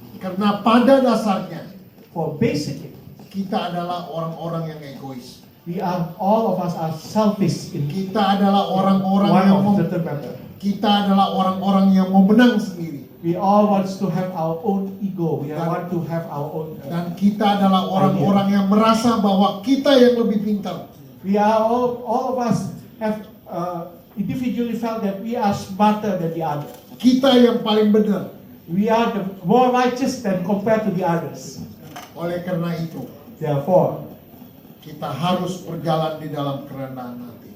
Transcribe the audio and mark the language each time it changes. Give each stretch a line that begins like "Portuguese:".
Indonesian: Karena pada dasarnya
English: For basically,
Indonesian: kita adalah orang-orang yang egois.
English: all of us are selfish in
Indonesian: Kita adalah orang-orang
English: one
Indonesian: yang
English: of
Indonesian: mau,
English: certain matter.
Indonesian: kita adalah orang-orang yang mau menang sendiri.
English: We all want to have our own ego. We want to have our own.
Indonesian: Dan kita adalah orang-orang yang merasa bahwa kita yang lebih pintar.
English: We are all of us have individually felt that we are smarter than the other.
Indonesian: Kita yang paling benar.
English: We are the more righteous than compared to the others.
Indonesian: Oleh karena itu,
English: Therefore,
Indonesian: kita harus berjalan di dalam kerendahan hati.